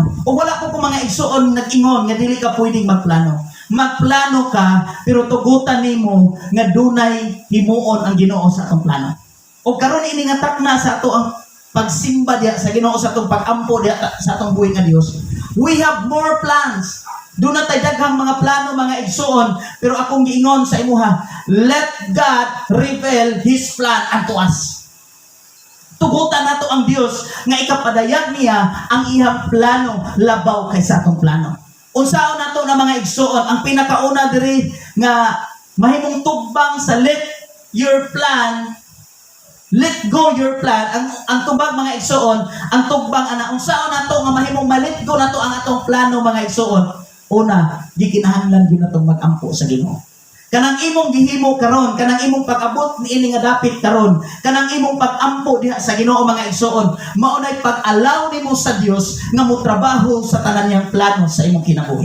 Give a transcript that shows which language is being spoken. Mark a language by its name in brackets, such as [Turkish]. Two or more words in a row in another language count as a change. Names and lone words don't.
[Cebuano] O wala ko mga igsuon nag-ingon nga dili ka pwedeng magplano. Magplano ka pero tugutan nimo nga dunay himuon ang Ginoo sa atong plano. O karon ini nga takna sa ato ang pagsimba diha sa Ginoo sa atong pag-ampo diha sa atong buhi nga Dios. [English] We have more plans. [Cebuano] Do na tay daghang mga plano mga igsuon pero akong giingon sa imuha, [English] let God reveal His plan unto us. [Cebuano] Tugutan nato ang Dios nga ikapadayag niya ang iyang plano labaw kaysa atong plano. Unsaon nato na mga igsuon ang pinakauna diri nga mahimong tugbang sa [English] let go your plan [Cebuano] ang tubag mga igsuon ang tugbang ana unsaon nato nga mahimong malit go nato ang atong plano mga igsuon. Una, di kinahanglan gyud natong mag-ampo sa Ginoo. Kanang imong gihimo karon, kanang imong pag-abot niini nga dapit karon, kanang imong pag-ampo diha sa Ginoo mga igsuon, mao nay pag-allow nimo sa Dios nga motrabaho sa tanan niyang plano sa imong kinabuhi.